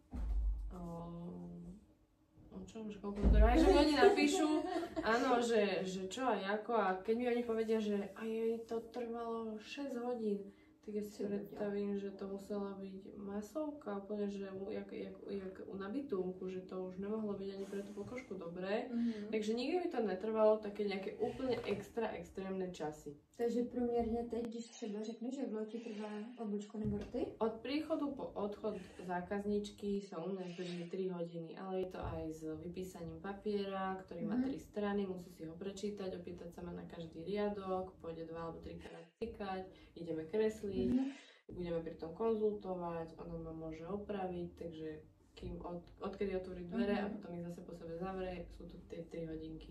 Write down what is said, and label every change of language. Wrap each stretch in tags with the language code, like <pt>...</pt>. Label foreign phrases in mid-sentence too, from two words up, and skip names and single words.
<sk>čo už koľko to aj, že mi oni napíšu, áno, že čo a ako a keď mi oni povedia, že aj jej to trvalo 6 hodín, tak ja si predstavím, že to musela byť masovka, úplne, že jak na bytunku, že to už nemohlo byť ani pre tú pokožku dobré, takže nikdy mi to netrvalo také nejaké úplne extrémne časy.</sk> <cs>Takže průměrně teď, když třeba řekneš, jak dlouho ti trvá obličko nebo rty?</cs> <sk>Od príchodu po odchod zákazničky sa u mňa zdrží 3 hodiny, ale je to aj s vypísaním papiera, ktorý má 3 strany, musí si ho prečítať, opýtať sa ma na každý riadok, pôjde 2 alebo 3 krát cikať, ideme kresliť, budeme pri tom konzultovať, ona ma môže opraviť, takže kým odkedy otvorí dvere a potom ich zase po sebe zavrie, sú to tie 3 hodinky.</sk>